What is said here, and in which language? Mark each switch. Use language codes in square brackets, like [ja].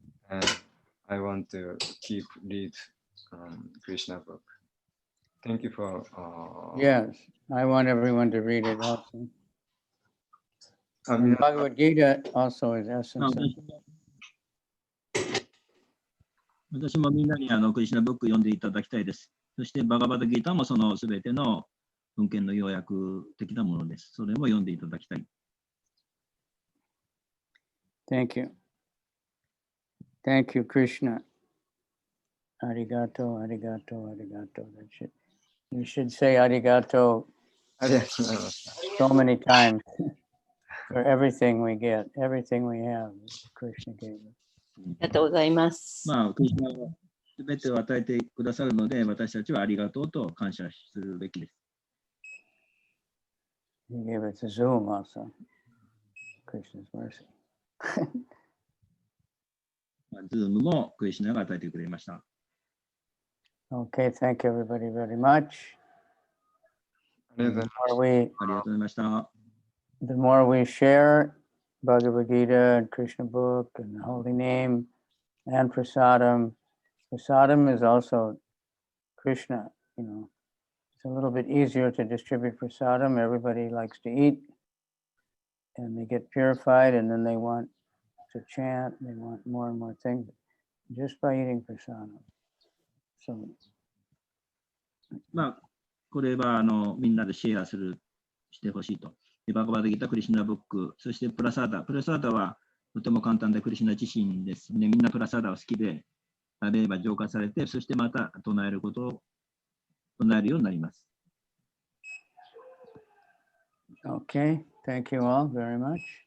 [en] And I want to keep read Krishna book. Thank you for. Yes, I want everyone to read it also. And Bhagavad Gita also is essence. [ja] 私もみんなにクリシュナブック読んでいただきたいです。そしてバガバダギータもそのすべての文献の要約的なものです。それも読んでいただきたい。 [en] Thank you. Thank you, Krishna. [ja] Arigato, arigato, arigato. [en] You should say arigato so many times for everything we get, everything we have. Krishna gave us. [ja] ありがとうございます。まあ、クリシュナはすべてを与えてくださるので、私たちはありがとうと感謝するべきです。 [en] He gave us a Zoom also. Krishna's mercy. [ja] ズームもクリシュナが与えてくれました。 [en] Okay, thank you everybody very much. [ja] ありがとうございました。 [en] The more we share Bhagavad Gita and Krishna book and the holy name and prasadam. Prasadam is also Krishna, you know. It's a little bit easier to distribute prasadam. Everybody likes to eat and they get purified and then they want to chant. They want more and more things just by eating prasadam. So, [ja] まあ、これはみんなでシェアしてほしいと。バガバダギータ、クリシュナブック、そしてプラサーダ。プラサーダはとても簡単でクリシュナ自身ですね。みんなプラサーダを好きで、食べれば浄化されて、そしてまた唱えることを唱えるようになります。 [en] Okay, thank you all very much.